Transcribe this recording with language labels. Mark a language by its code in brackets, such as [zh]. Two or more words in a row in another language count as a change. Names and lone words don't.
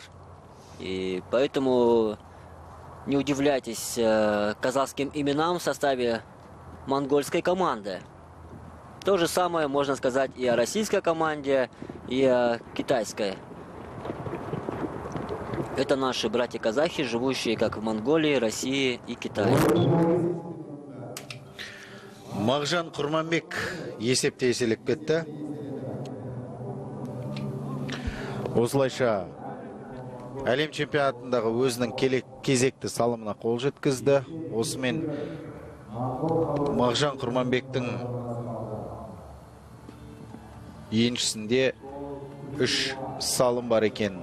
[ru] И поэтому не удивляйтесь казахским именам в составе монгольской команды. То же самое можно сказать и о российской команде, и о китайской. Это наши братья-казахи, живущие как в Монголии, России и Китае. [kk] Мағжан Құрманбек есепте еселіп кетті. Осылайша әлем чемпионатындағы өзінің кезекті салымына қол жеткізді. Осымен Мағжан Құрманбектің еншісінде 3 салым бар екен.